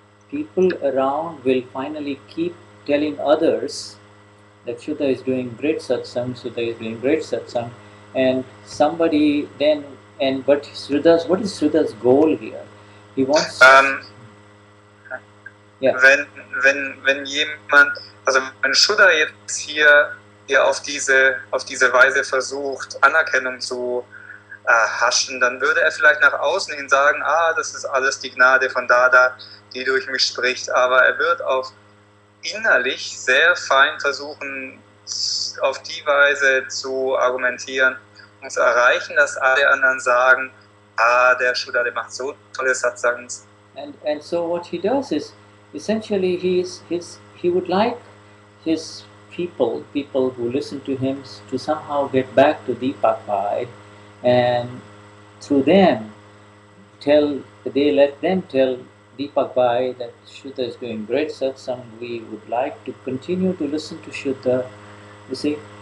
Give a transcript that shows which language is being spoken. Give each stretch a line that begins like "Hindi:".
English: people around will finally keep telling others that Shuddha is doing great satsang, Shuddha is doing great satsang, and somebody then, what is Shuddha's goal here? He wants... Yeah.
German: Wenn jemand, also wenn Shuddha jetzt hier auf diese Weise versucht, Anerkennung zu erhaschen, dann würde er vielleicht nach außen hin sagen, das ist alles die Gnade von Dada, die durch mich spricht, aber er wird auch innerlich sehr fein versuchen, auf die Weise zu argumentieren und zu erreichen, dass alle anderen sagen, der Shuddha, der macht so tolle Satsangs.
English: And so what he does is, essentially he would like his people who listen to him to somehow get back to Deepak Bhai, and through them let them tell Deepak Bhai that Shuddha is doing great satsang, we would like to continue to listen to Shuddha, you see.